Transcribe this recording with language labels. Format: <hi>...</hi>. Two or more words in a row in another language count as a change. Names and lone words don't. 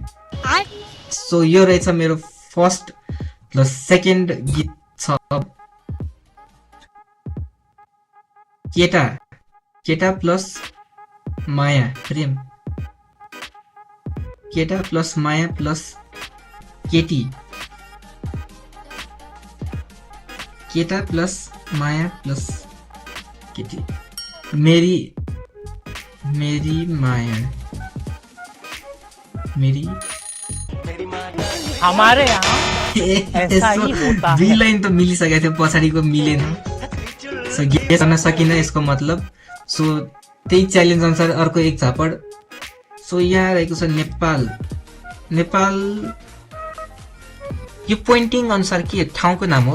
<ne>सो यो रहेछ मेरो</ne> <en>first plus second</en> <ne>गीत छ केटा प्लस माया प्रेम। केटा प्लस माया प्लस केटी, केटा प्लस माया प्लस केटी।</ne> <hi>मेरी माया, मेरी हमारे यहाँ ऐसा ही होता है।</hi> <ne>दुई लाइन त मिलिसकेको थियो, पछाडिको मिलेन। सो गेस गर्न सकिन यसको मतलब। सो त्यही च्यालेन्ज अनुसार अर्को एक झापड। सो यहाँ रहेको छ नेपाल। यो पोइन्टिङ अनुसार के ठाउँको नाम हो?</ne>